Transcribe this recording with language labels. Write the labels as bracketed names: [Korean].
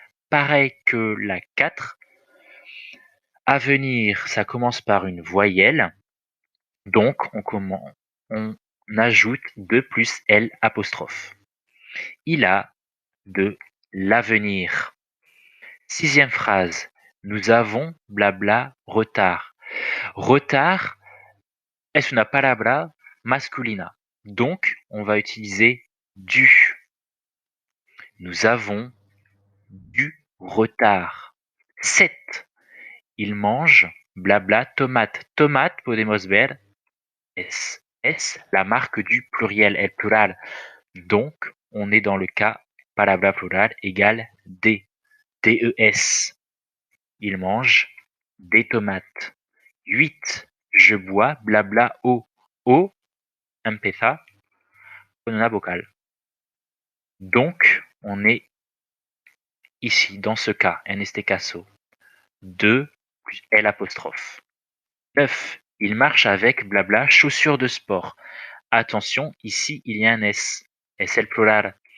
[French] Pareil que la 4. À venir, ça commence par une voyelle. Donc, on ajoute de plus L apostrophe. Il a de l'avenir. Sixième phrase. Nous avons blabla retard. [Spanish] Retard es una palabra masculina. [French] Donc, on va utiliser du. Nous avons du retard. 7. Il mange [Spanish] Blabla, tomate. Tomate, podemos ver, es [French] la marque du pluriel, [Spanish] el plural. [French] Donc, on est dans le cas [Spanish] palabra plural [French] égale des. Des. Il mange des tomates. 8. Je bois blabla eau. [Spanish] Eau empieza con una vocal. [French] Donc, on est ici, dans ce cas, [Spanish] en este caso, [French] 2 plus L apostrophe. 9. Il marche avec blabla chaussures de sport. Attention, ici, il y a un S. [Spanish] Es el plural.